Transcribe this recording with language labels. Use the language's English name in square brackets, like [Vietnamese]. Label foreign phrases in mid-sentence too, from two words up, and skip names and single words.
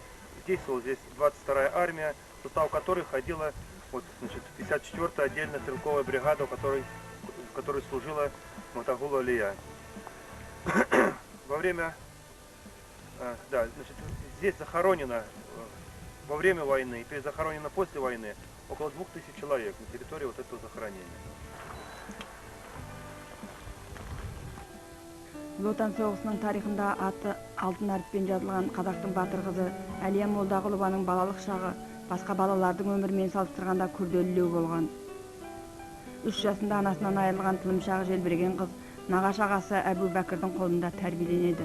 [Russian] Действовала здесь 22-я армия, в состав которой входила вот, значит, 54-я отдельная стрелковая бригада, в которой служила Матагула Алия. Во время, да, значит, здесь захоронено во время войны, то есть захоронено после войны около 2000 человек на территории вот этого захоронения. [Kazakh] Ұлы Отан соғысының тарихында аты алтын әріппен жазылған қазақтың батыр қызы Әлия Молдағұлованың балалық шағы басқа балалардың өмірімен салыстырғанда күрделілеу болған. 3 жасында анасынан айырылған тылымшағы желбіреген қыз нағашы ағасы Әбу Бәкірдің қолында тәрбиеленеді.